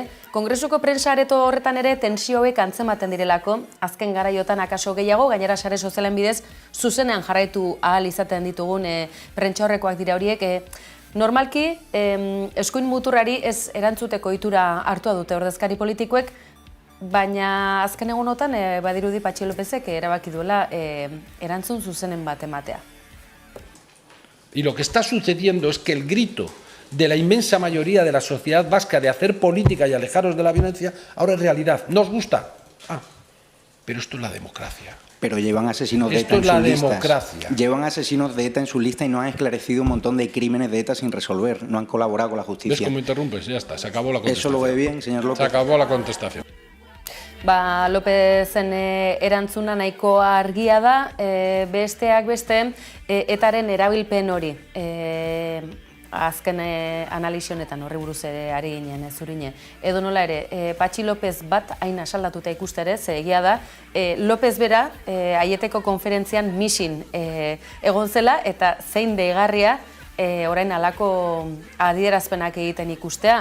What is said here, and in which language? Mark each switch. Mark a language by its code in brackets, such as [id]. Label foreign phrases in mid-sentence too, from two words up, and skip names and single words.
[eu] Kongresuko prensa areto horretan ere tensioek antzematen direlako, azken garaiotan akaso gehiago, gainera sare sozialen bidez zuzenean jarraitu ahal izaten ditugun prentsa horrekoak dira horiek. Normalki, eskuin muturrari ez erantzuteko ohitura hartua dute ordezkari politikoek, baina azken egunotan badirudi Patxi Lópezek erabaki duela erantzun zuzenen bat ematea. [es] Y lo que está sucediendo es que el grito de la inmensa mayoría de la sociedad vasca de hacer política y alejaros de la violencia ahora es realidad. ¿No os gusta? Pero esto es la democracia. Pero llevan asesinos de ETA en sus listas. Llevan asesinos de ETA en su lista y no han esclarecido un montón de crímenes de ETA sin resolver. No han colaborado con la justicia. ¿Ves cómo interrumpes? Ya está, se acabó la contestación. ¿Eso lo ve bien, señor López? Se acabó la contestación. [eu] Lópezen erantzuna nahiko argia da, besteak beste, etaren erabilpen hori. Azken analisi honetan horri buruz ere ari ginen, Zurine. Edo nola ere, Patxi López bat hain asaldatuta ikusterez, egia da, López bera Aieteko konferentzian misin egon zela, eta zein deigarria orain halako adierazpenak egiten ikustea.